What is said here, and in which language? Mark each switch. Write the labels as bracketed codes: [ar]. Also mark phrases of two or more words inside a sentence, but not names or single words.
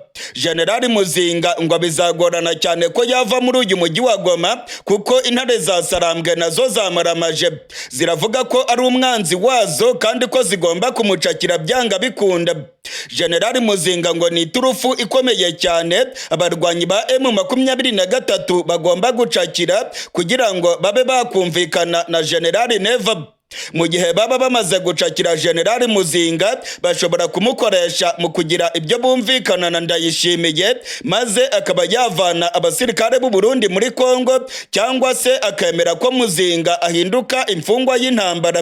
[rw] Generali Muzinga ngo bizagorana cyane ko yava muri uyu mujyi wa Goma kuko intare za Sarambwe nazo zamaramaje ziravuga ko ari umwanzi wazo kandi ko zigomba kumucakira byanga bikunda. Generali Muzinga ngo ni turufu ikomeye cyane abarwanyi ba M23 bagomba gucakira kugira ngo babe bakumvikana na Generali Neva. Mu gihe baba bamaze gucakira Generali Muzinga bashobora kumukoresha mu kugira ibyo bumvikana na Ndayishimiye maze akaba yavana abasirikare b'u Burundi muri Kongo cyangwa se akemera ko Muzinga ahinduka imfungwa y'intambara.